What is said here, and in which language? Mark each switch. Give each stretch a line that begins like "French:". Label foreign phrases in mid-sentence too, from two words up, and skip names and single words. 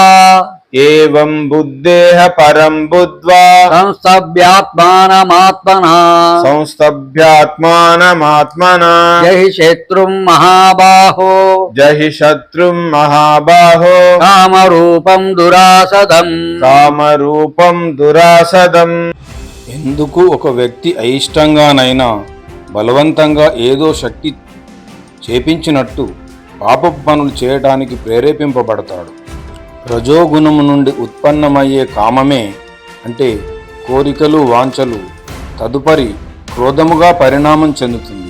Sanskrit: एवं बुद्धेः परं बुद्ध्वा संस्तभ्यात्मानमात्मना संस्तभ्यात्मानमात्मना जहि शत्रुं महाबाहो जहि शत्रुं महाबाहो कामरूपं दुरासदम् కామరూపం దురాసదం.
Telugu: ఎందుకు ఒక వ్యక్తి అయిష్టంగానైనా బలవంతంగా ఏదో శక్తి చేపించినట్టు పాపపు పనులు చేయడానికి ప్రేరేపింపబడతాడు. రజోగుణము నుండి ఉత్పన్నమయ్యే కామమే అంటే కోరికలు వాంఛలు తదుపరి క్రోధముగా పరిణామం చెందుతుంది.